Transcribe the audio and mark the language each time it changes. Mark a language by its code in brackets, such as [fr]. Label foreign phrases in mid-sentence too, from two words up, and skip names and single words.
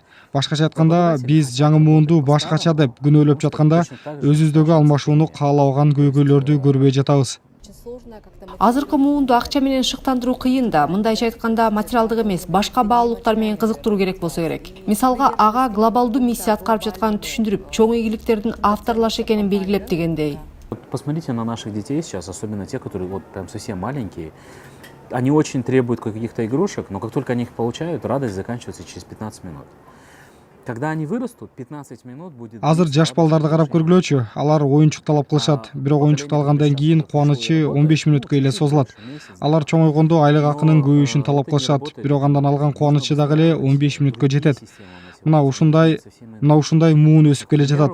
[ky] Башкача айтканда, биз жаңы муунду башкача деп күнөөлөп жатканда, өзүбүздөгү алмашууну каалабаган көйгөйлөрдү көрбөй жатабыз. Азыркы муунду акча менен шыктандыруу кыйын да, мындайча айтканда материалдык эмес, башка баалуулуктар менен кызыктыруу керек болсо керек. Мисалга, ага глобалдуу миссия аткарып жатканын түшүндүрүп, чоң ийгиликтердин авторлош экенин белгилеп дегендей. [ru] Посмотрите на наших детей сейчас, особенно те, которые вот прям совсем маленькие. Они очень требуют каких-то игрушек, но как только они их получают, радость заканчивается через 15 минут. Когда они вырастут, 15 минут будет... [ky] Азыр жаш балдарды карап көргүлөчү. Алар оюнчук талап кылышат. Бирок оюнчукту алгандан кийин кубанычы 15 мүнөткө эле созулат. Алар чоңойгондо айлык акынын көбөйүшүн талап кылышат. Бирок андан алган кубанычы дагы эле 15 мүнөткө жетет. Мына ушундай муун өсүп келе жатат.